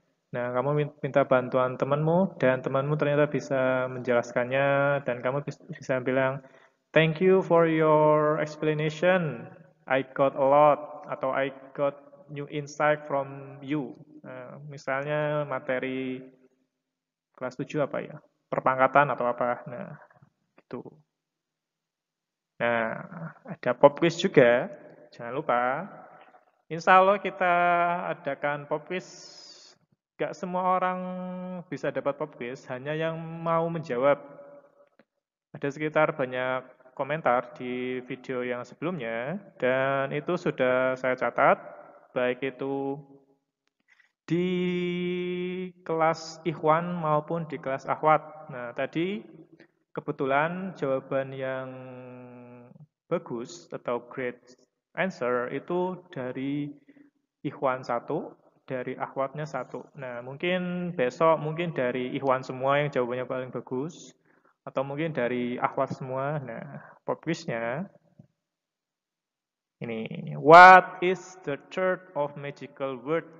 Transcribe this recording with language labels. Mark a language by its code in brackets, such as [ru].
[id] Nah, kamu minta bantuan temanmu dan temanmu ternyata bisa menjelaskannya dan kamu bisa bilang, [en] thank you for your explanation. I got a lot [id] atau [en] I got new insight from you. [id] Nah, misalnya materi kelas 7 apa ya? Perpangkatan atau apa. Nah, gitu. Nah, ada pop quiz juga. jangan lupa. Insya Allah kita adakan pop quiz. Gak semua orang bisa dapat pop quiz, hanya yang mau menjawab. Ada sekitar banyak komentar di video yang sebelumnya, dan itu sudah saya catat, baik itu di kelas Ikhwan maupun di kelas Akhwat. Nah, tadi kebetulan jawaban yang bagus atau great answer itu dari Ikhwan 1, dari Akhwatnya 1. Nah, mungkin besok mungkin dari Ikhwan semua yang jawabannya paling bagus, atau mungkin dari Akhwat semua. Nah, pop quiznya ini. [en] What is the third of magical word?